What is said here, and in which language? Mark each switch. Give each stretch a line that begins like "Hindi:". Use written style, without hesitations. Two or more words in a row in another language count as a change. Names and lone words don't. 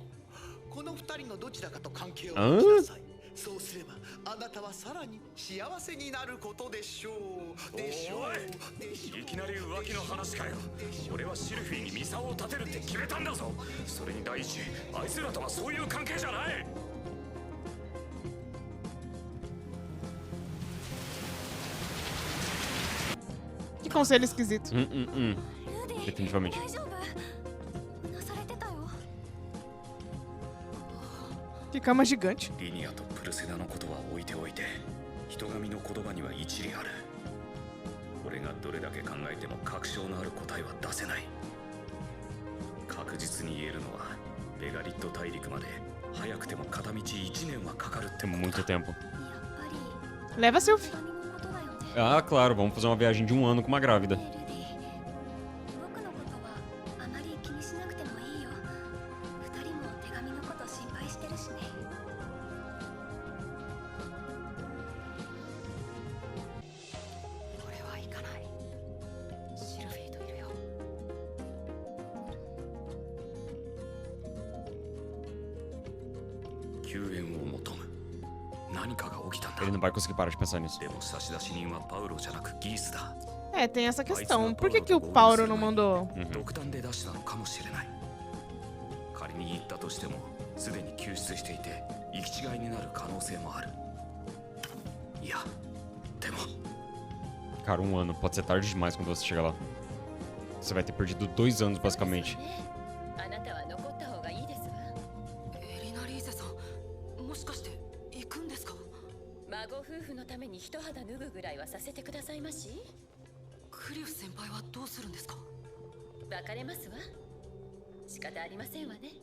Japanese: この二人のどちらかと関係を持ちなさい。そうすればあなたはさらに幸せになることでしょう。でしょう。でしょう。いきなり浮気の話かよ。俺はシルフィーにミサオを立てるって決めたんだぞ。それに第一、あいつらとはそういう関係じゃない。
Portuguese: Que conselho esquisito. Definitivamente.
Japanese: 大丈夫？うなされてたよ。
Portuguese: Que cama gigante.
Japanese: リニアとプルセナのことは置いておいて、人神の言葉には一理ある。俺がどれだけ考えても確証のある答えは出せない。確実に言えるのは、ベガリット大陸まで早くても片道1年はかかるってこ
Portuguese: Tem
Japanese: と
Portuguese: muito
Japanese: だ。
Portuguese: tempo.
Japanese: やっぱり
Portuguese: Leva seu
Japanese: 手
Portuguese: filho.
Japanese: 紙のことだよね。
Portuguese: Ah, claro, vamos fazer uma viagem de 1 ano com uma grávida.
Japanese: ルディ、僕のことはあまり気にしなくてもいいよ。二人も手紙のこと心配してるしね。俺は行かない。シルフィーといるよ。救援を求む。何かが起きたんだ。
Portuguese: Ele não vai conseguir parar de pensar nisso.
Japanese: でも差出人はパウロじゃなくギースだ。
Portuguese: É, tem essa questão. Por que o Paulo não mandou?
Japanese: 独断で出したのかもしれない。仮に言ったとしても、すでに救出していて、行き違いになる可能性もある。いや、でも、
Portuguese: Cara, 1 ano. Pode ser tarde demais quando você chegar lá. Você vai ter perdido 2 anos, basicamente.
Japanese: あなたは残った方がいいですわ。エリナリーゼさん、もしかして行くんですか？孫夫婦のために一肌脱ぐぐらいはさせてくださいまし。クリフ先輩はどうするんですか？別れますわ。仕方ありませんわね。